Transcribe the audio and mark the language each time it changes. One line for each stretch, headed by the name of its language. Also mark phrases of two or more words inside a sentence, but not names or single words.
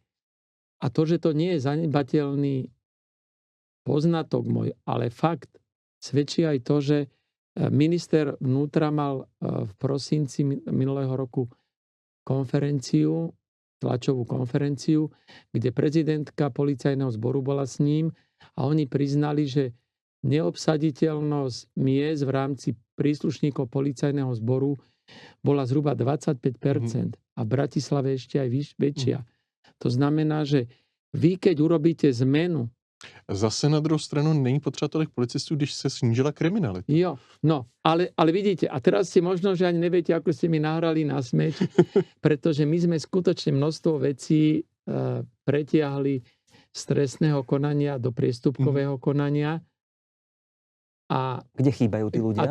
Slovak: A to, že to nie je zanedbateľný poznatok môj, ale fakt, svedčí aj to, že minister vnútra mal v prosinci minulého roku konferenciu, tlačovú konferenciu, kde prezidentka policajného zboru bola s ním a oni priznali, že neobsaditeľnosť miest v rámci príslušníkov policajného zboru bola zhruba 25%. A v Bratislave ešte aj väčšia. To znamená, že vy, keď urobíte zmenu...
Czech: Zase na druhou stranu není potřeba tolik policistů, když se snížila kriminalita.
Slovak: Jo, no, ale vidíte, a teraz si možno, že ani neviete, ako ste mi nahrali na smeč, pretože my sme skutočne množstvo vecí pretiahli z trestného konania do priestupkového konania. A kde chýbajú tí ľudia?